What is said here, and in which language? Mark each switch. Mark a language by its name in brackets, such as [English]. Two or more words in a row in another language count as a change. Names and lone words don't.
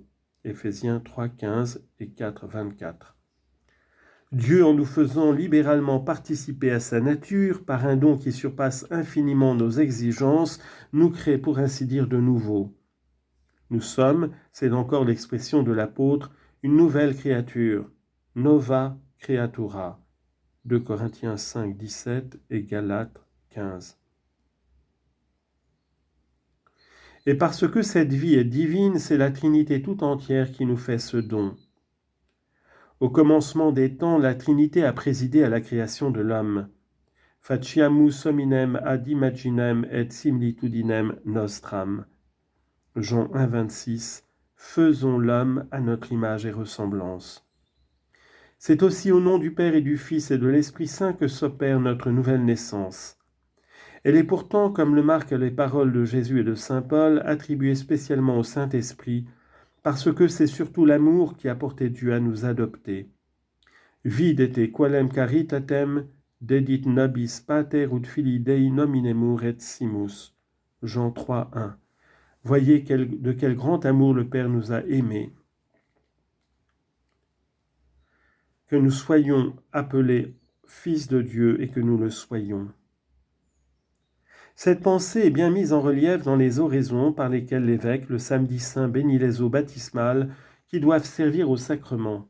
[French] Éphésiens 3, 15 et 4, 24. Dieu, en nous faisant libéralement participer à sa nature, par un don qui surpasse infiniment nos exigences, nous crée pour ainsi dire de nouveau. Nous sommes, c'est encore l'expression de l'apôtre, une nouvelle créature, [Latin] nova creatura, [French] 2 Corinthiens 5, 17 et Galates 15. Et parce que cette vie est divine, c'est la Trinité tout entière qui nous fait ce don. Au commencement des temps, la Trinité a présidé à la création de l'homme. [Latin] Faciamus hominem ad imaginem et similitudinem nostram. [French] Jean 1, 26. Faisons l'homme à notre image et ressemblance. C'est aussi au nom du Père et du Fils et de l'Esprit Saint que s'opère notre nouvelle naissance. Elle est pourtant, comme le marquent les paroles de Jésus et de saint Paul, attribuée spécialement au Saint-Esprit, parce que c'est surtout l'amour qui a porté Dieu à nous adopter. [Latin] Vide te qualem caritatem, dedit nobis pater ut filii Dei nominemur et simus. [French] Jean 3, 1. Voyez de quel grand amour le Père nous a aimés, que nous soyons appelés fils de Dieu et que nous le soyons. Cette pensée est bien mise en relief dans les oraisons par lesquelles l'évêque, le samedi saint, bénit les eaux baptismales qui doivent servir au sacrement.